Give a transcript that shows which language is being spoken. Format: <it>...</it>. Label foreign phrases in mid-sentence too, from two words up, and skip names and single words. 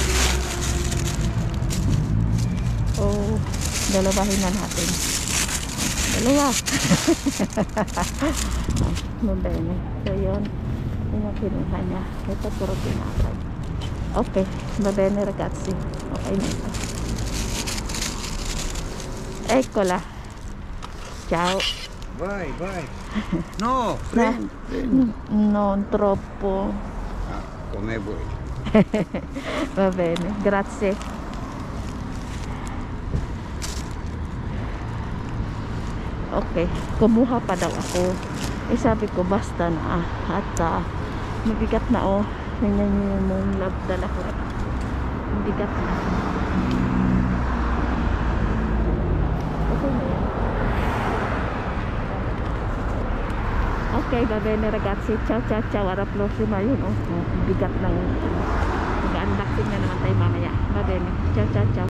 <tl>Oh, dalawahin na natin. Dalawa. Mabene. So yun. Yun ang kinuha niya. Ito puro tinapay. Okay.</tl> <it>Mabene ragazzi.</it> <tl>Okay na ito.</tl> <it>Eccola. Ciao. Vai. No, prendi. Non troppo. Ah, come vuoi. Va bene, grazie.</it> <tl>Okay, kumuha pa daw ako. Eh sabi ko basta na at mabigat na oh. Ganyan yung labdala ko. Mabigat na. Okay na yan.</tl> <it>Okay, va bene ragazzi. Ciao. Alla prossima.</it> <tl>Yun oh. Bigat ng mag-unboxing na naman tayo mamaya.</tl> <it>Va bene. Ciao.</it>